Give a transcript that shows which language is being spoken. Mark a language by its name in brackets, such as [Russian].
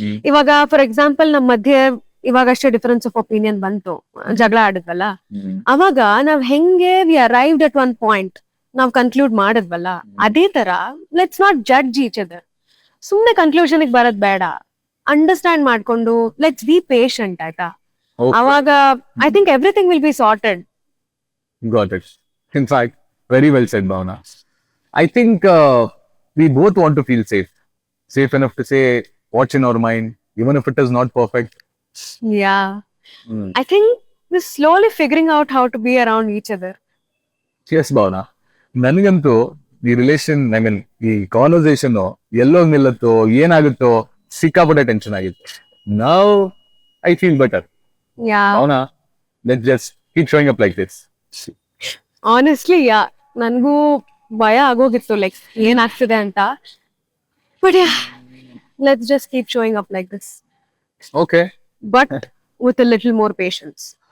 [Kannada] ಇವಾಗ [English] for example, [Kannada] ನಮ್ಮ ಮಧ್ಯೆ ಇವಾಗಷ್ಟೇ [English] difference of opinion [Kannada] ಬಂತು, ಜಗಳ ಆಡಿದ್ವಲ್ಲ, ಅವಾಗ ನಾವ್ ಹೆಂಗೆ [English] we arrived at one point [Kannada] ನಾವ್ ಕನ್ಕ್ಲೂಡ್ ಮಾಡಿದ್ವಲ್ಲ, ಅದೇ ತರ [English] Let's not judge each other. [Kannada] ಸುಮ್ನೆ ಕನ್ಕ್ಲೂಷನ್ ಬರೋದ್ ಬೇಡ, ಅಂಡರ್ಸ್ಟ್ಯಾಂಡ್ ಮಾಡ್ಕೊಂಡು [English] let's be patient [Kannada] ಆಯ್ತಾ. [English] ಅವಾಗ I think everything will be sorted. Got it. In fact, very well said, Bhavna. I think we both want to feel safe. Safe enough to say what's in our mind, even if it is not perfect. Yeah. I think we're slowly figuring out how to be around each other. Yes, Bhavna. [Kannada] ನನಗಂತೂ ಈ relation, [English] I mean [Kannada] ಈ conversation ಎಲ್ಲೋ ನಿಲ್ಲತ್ತೋ ಏನಾಗುತ್ತೋ ಸಿಕ್ಕಾಪಟ್ಟೆ tension ಆಗಿತ್ತು. [English] Now I feel better. Yeah. Bhavna, let's just keep showing up like this. Honestly, yeah. [Kannada] ನನ್ಗೂ ಭಯ ಆಗೋಗಿತ್ತು, like ಏನಾಗ್ತಿದೆ ಅಂತ. [English] But yeah, let's just keep showing up like this. Okay. But with a little more patience.